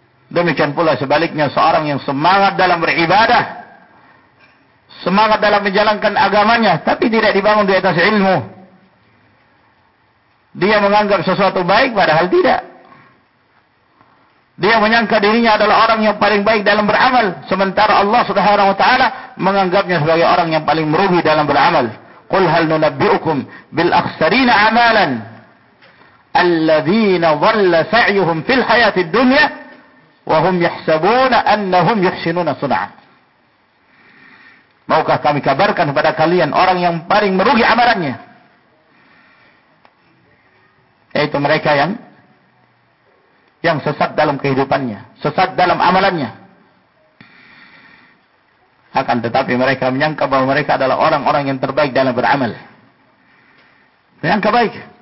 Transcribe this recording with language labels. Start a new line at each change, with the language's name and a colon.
Indonesian: Demikian pula sebaliknya, seorang yang semangat dalam beribadah, semangat dalam menjalankan agamanya, tapi tidak dibangun di atas ilmu. Dia menganggap sesuatu baik padahal tidak. Dia menyangka dirinya adalah orang yang paling baik dalam beramal, sementara Allah subhanahu wa ta'ala menganggapnya sebagai orang yang paling merugi dalam beramal.
Arabic: Qul hal nunabbi'ukum bil akhsarina amalan الذين ضل سعيهم في الحياة الدنيا وهم يحسبون أنهم يحسنون صنعا.
Indonesian: Maukah kami kabarkan kepada kalian orang yang paling merugi amalannya, yaitu mereka yang sesat dalam kehidupannya, sesat dalam amalannya. Akan tetapi mereka menyangka bahwa mereka adalah orang-orang yang terbaik dalam beramal. Menyangka baik.